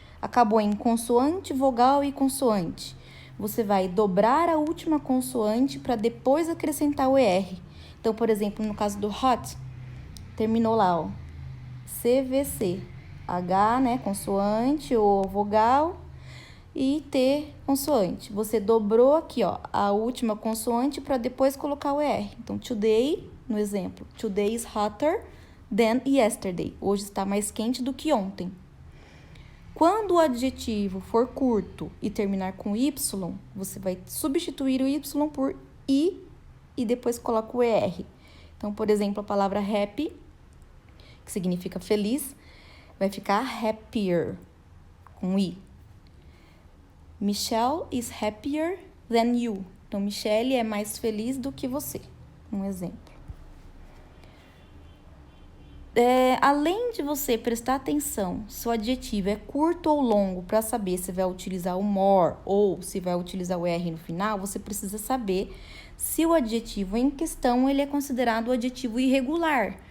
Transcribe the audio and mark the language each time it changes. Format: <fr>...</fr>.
<pt>Acabou em consoante, vogal e consoante. Você vai dobrar a última consoante para depois acrescentar o ER. Então, por exemplo, no caso do hot, terminou lá, CVC. H, né, consoante ou vogal. e T consoante. Você dobrou aqui, ó, a última consoante para depois colocar o ER.</pt> <en>Então, today,</en> <pt>no exemplo,</pt> <en>today is hotter than yesterday.</en> <pt>Hoje está mais quente do que ontem. Quando o adjetivo for curto e terminar com Y, você vai substituir o Y por I e depois coloca o ER. Então, por exemplo, a palavra happy, que significa feliz, vai ficar happier, com I.</pt> <en>Michelle is happier than you.</en> <pt>Então, Michelle é mais feliz do que você. Um exemplo. Além de você prestar atenção se o adjetivo é curto ou longo para saber se vai utilizar o more ou se vai utilizar o R no final, você precisa saber se o adjetivo em questão ele é considerado um adjetivo irregular.</pt>